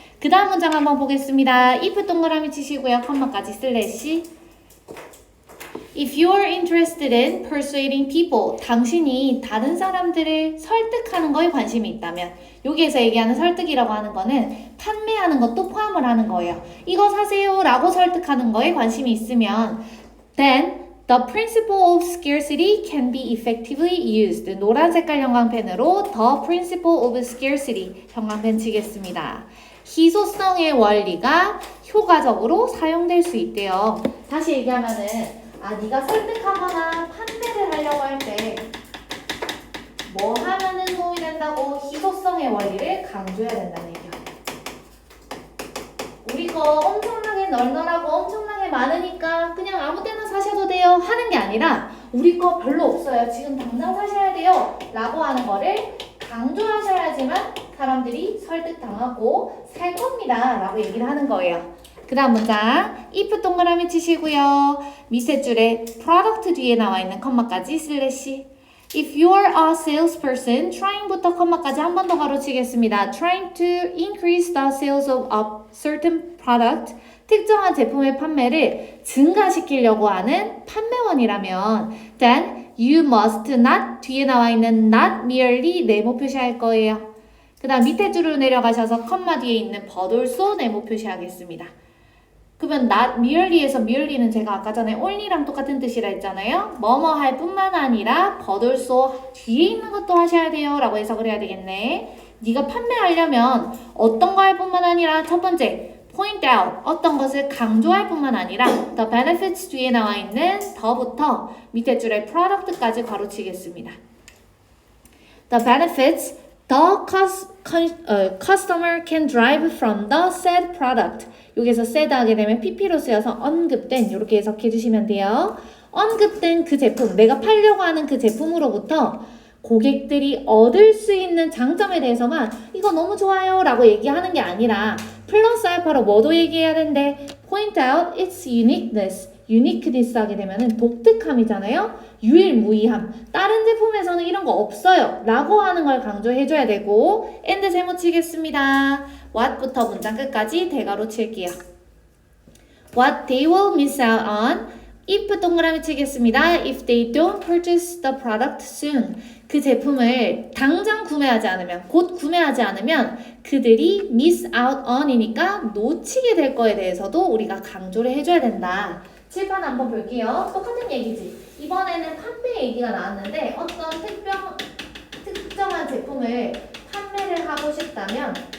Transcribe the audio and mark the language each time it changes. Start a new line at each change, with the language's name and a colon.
Korean: 그 다음 문장 한번 보겠습니다. if 동그라미 치시고요. 컴마까지 슬래시 If you are interested in persuading people, 당신이 다른 사람들을 설득하는 거에 관심이 있다면 여기에서 얘기하는 설득이라고 하는 거는 판매하는 것도 포함을 하는 거예요.
English: 이거 사세요 라고 설득하는 거에 관심이 있으면 Then the principle of scarcity can be effectively used.
Korean: 노란 색깔 형광펜으로 the principle of scarcity 형광펜 치겠습니다. 희소성의 원리가 효과적으로 사용될 수 있대요. 다시 얘기하면은 네가 설득하거나 판매를 하려고 할 때 뭐 하면은 도움이 된다고 희소성의 원리를 강조해야 된다는 얘기야. 우리 거 엄청나게 널널하고 엄청나게 많으니까 그냥 아무 때나 사셔도 돼요 하는 게 아니라 우리 거 별로 없어요 지금 당장 사셔야 돼요 라고 하는 거를 강조하셔야지만 사람들이 설득당하고 살 겁니다 라고 얘기를 하는 거예요. 그 다음 문장 if 동그라미 치시고요. 밑에 줄에 product 뒤에 나와 있는 컴마까지 슬래시 If you are a salesperson, trying부터 컴마까지 한 번 더 가로치겠습니다.
English: Trying to increase the sales of a certain product, 특정한 제품의 판매를 증가시키려고 하는 판매원이라면 then you must not, 뒤에 나와 있는 not merely 네모 표시할 거예요.
Korean: 그 다음 밑에 줄로 내려가셔서 컴마 뒤에 있는 but also 네모 표시하겠습니다. 그러면 not merely 에서 merely는 제가 아까 전에 only랑 똑같은 뜻이라 했잖아요. 뭐뭐 할 뿐만 아니라 but also 뒤에 있는 것도 하셔야 돼요 라고 해석을 해야 되겠네. 네가 판매하려면 어떤 거 할 뿐만 아니라 첫 번째 point out 어떤 것을 강조할 뿐만 아니라 the benefits 뒤에 나와 있는 더부터 밑에 줄에 product까지 가로치겠습니다.
English: The benefits the customer can derive from the said product.
Korean: 여기서 said 하게 되면 pp로 쓰여서 언급된 이렇게 해석해 주시면 돼요. 언급된 그 제품, 내가 팔려고 하는 그 제품으로부터 고객들이 얻을 수 있는 장점에 대해서만 이거 너무 좋아요 라고 얘기하는 게 아니라 플러스 알파로 뭐도 얘기해야 되는데 point out its uniqueness. uniqueness 하게 되면은 독특함이잖아요. 유일무이함. 다른 제품에서는 이런 거 없어요 라고 하는 걸 강조해줘야 되고 and 세모 치겠습니다. what부터 문장 끝까지 대괄호 칠게요.
English: What they will miss out on if 동그라미 치겠습니다. If they don't purchase the product soon.
Korean: 그 제품을 당장 구매하지 않으면, 곧 구매하지 않으면 그들이 miss out on 이니까 놓치게 될 거에 대해서도 우리가 강조를 해줘야 된다. 칠판 한번 볼게요. 똑같은 얘기지. 이번에는 판매 얘기가 나왔는데 어떤 특정한 제품을 판매를 하고 싶다면